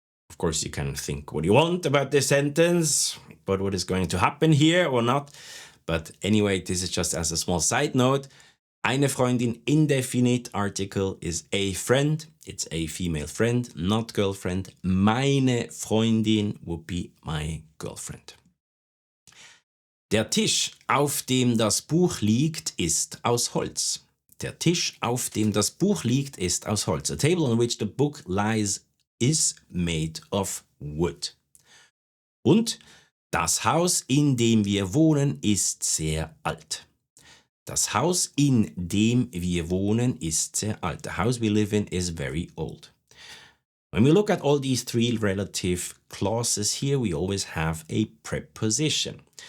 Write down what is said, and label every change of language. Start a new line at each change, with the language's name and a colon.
English: Of course, you can think what you want about this sentence, but what is going to happen here or not. But anyway, this is just as a small side note. Eine Freundin, indefinite article, is a friend. It's a female friend, not girlfriend. Meine Freundin would be my girlfriend.
German: Der Tisch, auf dem das Buch liegt, ist aus Holz. Der Tisch, auf dem das Buch liegt, ist aus Holz.
English: A table on which the book lies is made of wood.
German: Und das Haus, in dem wir wohnen, ist sehr alt. Das Haus, in dem wir wohnen, ist sehr alt.
English: The house we live in is very old. When we look at all these three relative clauses here, we always have a preposition.